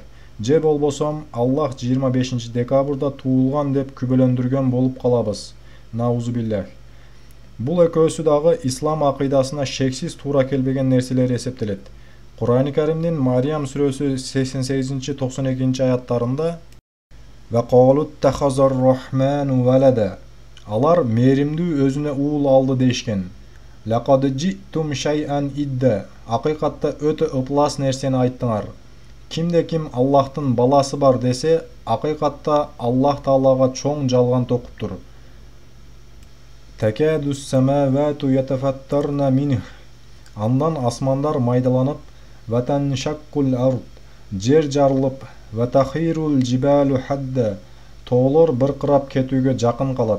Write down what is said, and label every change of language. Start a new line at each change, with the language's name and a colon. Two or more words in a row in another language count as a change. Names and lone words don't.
Kyrgyz: Же болбосом Аллах 25-декабрда туулган деп күбөлөндүргөн болуп калабыз.
Arabic: نعوذ بالله.
Kyrgyz: Бул экөөсү дагы ислам акыйдасына шексиз туура келбеген нерселер эсептелет. Кур'ани Каримдин Мариям сүрөсү 88-92 аяттарында
Arabic: "وقالوا اتخذ الرحمن ولدا"
Kyrgyz: алар мээримдүү өзүнө уул алды дейишкен.
Arabic: "لقد جئتم شيئا إدا"
Kyrgyz: акыйкатта өтө ыплас нерсени айттыңар. Кимде ким Аллахтын баласы бар десе, акыйкатта Аллах таалага чоң жалган токуптур.
Arabic: "تكاد السماوات يتفطرن منه"
Kyrgyz: андан асмандар майдаланып,
Arabic: "وتنشق الأرض"
Kyrgyz: жер жарылып,
Arabic: "وتخر الجبال هدا"
Kyrgyz: тоолор быркырап кетүүгө жакын калат.